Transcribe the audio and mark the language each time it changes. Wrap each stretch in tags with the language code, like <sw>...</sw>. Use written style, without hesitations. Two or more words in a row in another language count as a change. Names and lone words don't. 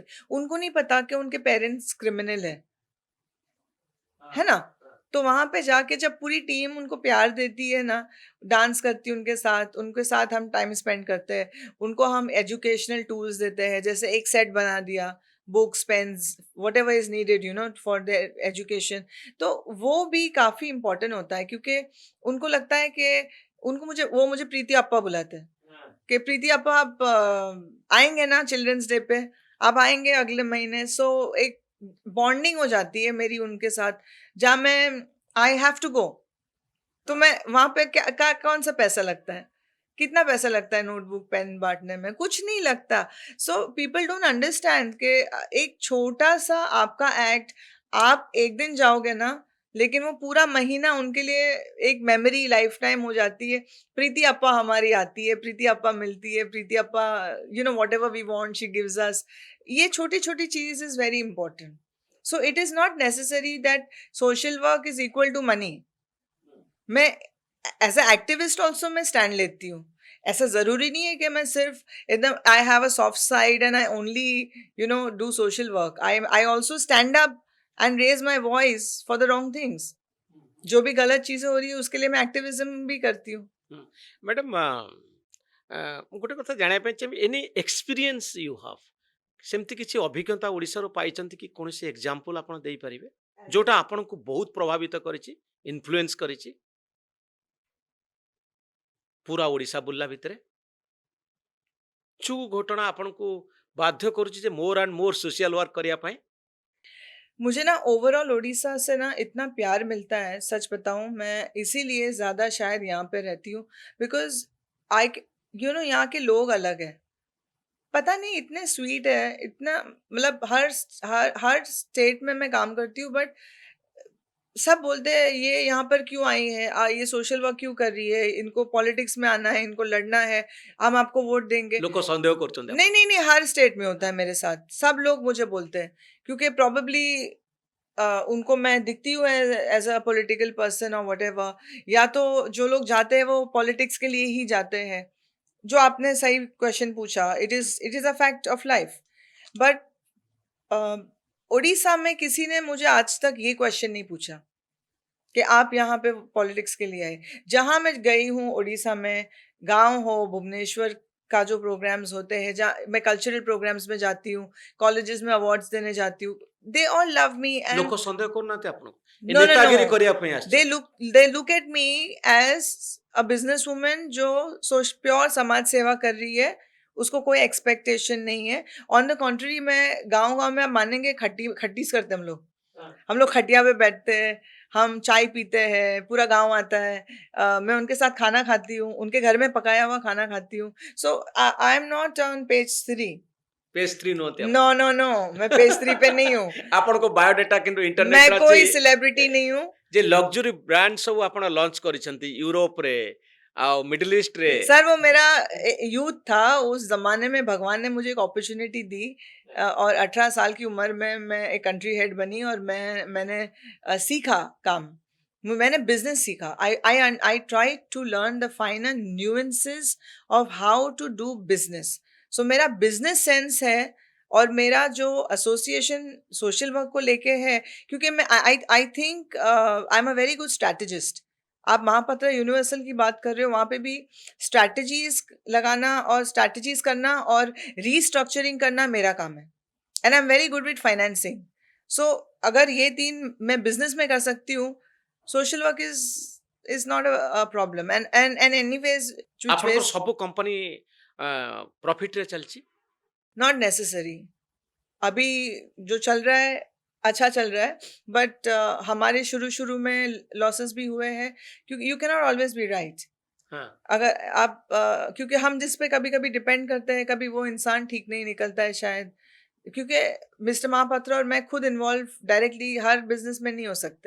<hi>उनको नहीं पता कि उनके पेरेंट्स क्रिमिनल है ना? तो वहां पे जाके जब पूरी टीम उनको प्यार देती है ना, डांस करती है उनके साथ हम</hi> <en>time spend</en> <hi>करते हैं, उनको हम</hi> <en>educational tools</en> <hi>देते हैं, जैसे एक सेट बना दिया, बुक्स,</hi> <en>pens, whatever is needed for their education.</en> <hi>तो वो भी काफी इंपॉर्टेंट होता है, क्योंकि उनको लगता है कि मुझे प्रीति अप्पा बुलाते हैं कि प्रीति आपा, आप आएंगे ना चिल्ड्रंस डे पे? आप आएंगे अगले महीने? सो एक बॉन्डिंग हो जाती है मेरी उनके साथ, जहाँ मैं</hi> <en>I have to go.</en> <hi>तो मैं वहां पे कौन सा पैसा लगता है? कितना पैसा लगता है नोटबुक पेन बांटने में? कुछ नहीं लगता।</hi> <en>so people don't understand</en> <hi>कि एक छोटा सा आपका एक्ट, आप एक दिन जाओगे ना, लेकिन वो पूरा महीना उनके लिए एक</hi> <en>memory lifetime</en> <hi>हो जाती है। प्रीति अप्पा हमारी आती है, प्रीति अप्पा मिलती है, प्रीति अप्पा,</hi> <en>whatever we want she gives us.</en> <hi>ये छोटी छोटी चीज</hi> <en>is very important. so it is not necessary that social work is equal to money.</en> <hi>मैं</hi> <en>as an activist also</en> <hi>मैं स्टैंड लेती हूँ। ऐसा जरूरी नहीं है कि मैं सिर्फ एकदम</hi> <en>I have a soft side and I only do social work. I also stand up and raise my voice for the wrong things.</en> <hi>जो भी गलत चीजें हो रही है उसके लिए मैं एक्टिविज्म भी करती हूँ।</hi> <or>ହୁଁ। ମ୍ୟାଡ଼ାମ୍ ଗୋଟେ କଥା ଜାଣିବା ପାଇଁ ଚାହିଁବି,</or> <en>any experience you have,</en> <or>ସେମିତି କିଛି ଅଭିଜ୍ଞତା ଓଡ଼ିଶାରୁ ପାଇଛନ୍ତି କି? କୌଣସି ଏକ୍ଜାମ୍ପଲ୍ ଆପଣ ଦେଇପାରିବେ ଯୋଉଟା ଆପଣଙ୍କୁ ବହୁତ ପ୍ରଭାବିତ କରିଛି, ଇନଫ୍ଲୁଏନ୍ସ କରିଛି ପୁରା ଓଡ଼ିଶା ବୁଲିଲା ଭିତରେ? ଯୋଉ ଘଟଣା ଆପଣଙ୍କୁ ବାଧ୍ୟ କରୁଛି ଯେ</or> <en>more and more social work</en> <or>କରିବା ପାଇଁ?</or> <hi>मुझे ना ओवरऑल उड़ीसा से ना इतना प्यार मिलता है, सच बताऊं, मैं इसीलिए ज्यादा शायद यहाँ पे रहती हूँ।</hi> <en>because I</en> <hi>यहाँ के लोग अलग है। पता नहीं, इतने स्वीट है, इतना मतलब हर स्टेट में मैं काम करती हूँ, बट सब बोलते हैं ये यहाँ पर क्यों आई है, ये</hi> <en>social work</en> <hi>क्यों कर रही है, इनको पॉलिटिक्स में आना है, इनको लड़ना है, हम आपको वोट देंगे।</hi> <or>ଲୋକ ସନ୍ଦେହ କରୁଛନ୍ତି</or> <hi>नहीं</hi> <or>ଆପଣ?</or> <hi>नहीं नहीं, हर स्टेट में होता है मेरे साथ, सब लोग मुझे बोलते हैं, क्योंकि प्रॉबेबली उनको मैं दिखती हूँ</hi> <en>as a political person</en> <hi>और वट, या तो जो लोग जाते हैं वो पॉलिटिक्स के लिए ही जाते हैं। जो आपने सही क्वेश्चन पूछा,</hi> <en>it is a fact of life.</en> <hi>बट उड़ीसा में किसी ने मुझे आज तक ये क्वेश्चन नहीं पूछा कि आप यहाँ पे पॉलिटिक्स के लिए आए। जहां मैं गई हूँ उड़ीसा में, गांव हो, भुवनेश्वर का जो प्रोग्राम्स होते हैं, जहाँ मैं</hi> <en>cultural programs</en> <hi>में जाती हूँ, कॉलेजेस में अवार्ड्स देने जाती हूँ,</hi> <en>they all love me and</en> <or>ଲୋକ ସନ୍ଦେହ କରୁନାହାନ୍ତି ଆପଣଙ୍କୁ? ଏ</or> <en>no no no,</en> <or>ନେତାଗିରି କରିବା ପାଇଁ</or> <en>दे</en> <or>ଆସିଛନ୍ତି?</or> <en>look they look at me as a businesswoman</en> <hi>जो प्योर समाज सेवा कर रही है, उसको कोई एक्सपेक्टेशन नहीं है।</hi> <en>on the contrary,</en> <hi>मैं गांव गांव में, आप मानेंगे, खट्टीस करते हैं हम लोग। हम लोग खटिया पे बैठते हैं, हम चाय पीते हैं, पूरा गांव आता है। मैं उनके साथ खाना खाती हूँ, उनके घर में पकाया हुआ खाना खाती हूँ।</hi> <en>so I am not on page 3.</en> <or>पेज 3 ନୁହନ୍ତି</or> <en>नो</en> <or>ଆପଣ?</or> <en>no no,</en> <hi>मैं पेज 3 पे नहीं हूँ।</hi> <or>ଆପଣଙ୍କ ବାୟୋଡାଟା କିନ୍ତୁ</or> <hi>मैं</hi> <or>ଇଣ୍ଟରନେଟରେ ଅଛି</or> <hi>कोई सेलिब्रिटी नहीं हूँ।</hi> <or>ଯେ</or> <en>luxury brand</en> <or>ସବୁ ଆପଣ ଲଞ୍ଚ କରିଛନ୍ତି ୟୁରୋପରେ ଆଉ ମିଡିଲ ଇଷ୍ଟରେ।</or> <hi>सर, वो मेरा यूथ था, उस जमाने में भगवान ने मुझे एक अपॉर्चुनिटी दी, और 18 साल की उम्र में मैं एक</hi> <en>country head</en> <hi>बनी, और मैंने सीखा काम। मैंने बिजनेस सीखा।</hi> <en>I try to learn the final nuances of how to do business.</en> <hi>सो मेरा</hi> <en>business sense</en> <hi>है, और मेरा जो एसोसिएशन</hi> <en>social work</en> <hi>को लेके है, क्योंकि मैं</hi> <en>I think I am a very good strategist.</en> <hi>आप महापत्र यूनिवर्सल की बात कर रहे हो, वहां पे भी स्ट्रैटेजीज लगाना और स्ट्रैटेजीज करना और रीस्ट्रक्चरिंग करना मेरा काम है।</hi> <en>and I am very good with financing.</en> <hi>सो अगर ये 3 मैं बिजनेस में कर सकती हूँ,</hi> <en>social work is not a problem. And anyways, which</en> <or>ଆପଣଙ୍କର</or> <en>ways,</en> <or>ସବୁ କମ୍ପାନୀ ପ୍ରଫିଟ ରେ ଚଳଚି</or> <en>not necessary.</en> <hi>अभी जो चल रहा है अच्छा चल रहा है, बट हमारे शुरू शुरू में लॉसेस भी हुए हैं, क्योंकि</hi> <en>you can not always be right.</en> <hi>हाँ अगर आप क्योंकि हम जिस पे कभी कभी डिपेंड करते हैं, कभी वो इंसान ठीक नहीं निकलता है शायद, क्योंकि मिस्टर महापात्रा और मैं खुद</hi> <en>involve directly</en> <hi>हर बिजनेस में नहीं हो सकते.</hi>